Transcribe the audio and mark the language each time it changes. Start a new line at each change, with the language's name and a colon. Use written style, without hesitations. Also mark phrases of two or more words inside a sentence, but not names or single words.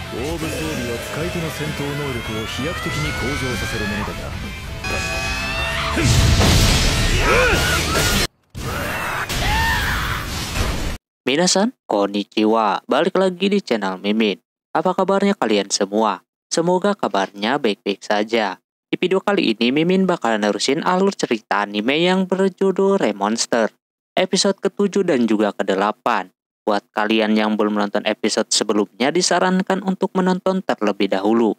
Japanese: オーブ装備は使い手の戦闘能力を飛躍的に向上させるものだが、みなさん、こんにちは.
Indonesian: Balik lagi di channel Mimin. Apa kabarnya kalian semua? Semoga kabarnya baik-baik saja. Di video kali ini Mimin bakalan nerusin alur cerita anime yang berjudul Remonster, episode ke-7 dan juga ke-8. Buat kalian yang belum menonton episode sebelumnya, disarankan untuk menonton terlebih dahulu.